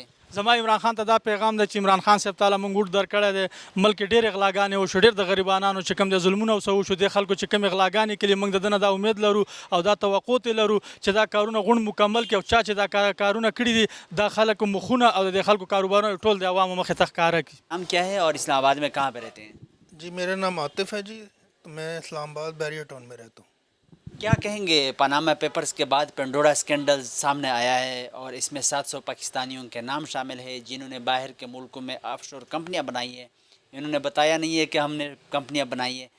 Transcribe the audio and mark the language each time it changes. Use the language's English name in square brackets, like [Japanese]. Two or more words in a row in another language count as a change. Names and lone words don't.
[Pashto] زما عمران خان ته دا پیغام دی چې عمران خان صاحب تعالی مونږ وټ درکړی دی، ملک کې ډېرې غلاګانې وشو، ډېر د غریبانو چې کوم د ظلمونه او څه وشو دې خلکو چې کومې غلاګانې کړي موږ د ده نه دا امید لرو او دا توقع ترې لرو چې دا کارونه غونډ مکمل کړي او چا چې دا کارونه کړي دي دا خلکو مخونه او د خلکو کاروبارونه ټول د عوامو مخې ته ښکاره کړي. [Urdu] نام کیا ہے اور اسلام آباد میں کہاں پہ رہتے ہیں؟ جی میرا نام عاطف ہے جی، میں اسلام آباد بیریا ٹاؤن میں رہتا ہوں. کیا کہیں گے پاناما پیپرز کے بعد پنڈورا اسکینڈل سامنے آیا ہے اور اس میں 700 پاکستانیوں کے نام شامل ہے جنہوں نے باہر کے ملکوں میں آف شور کمپنیاں بنائی ہیں، انہوں نے بتایا نہیں ہے کہ ہم نے کمپنیاں بنائی ہیں.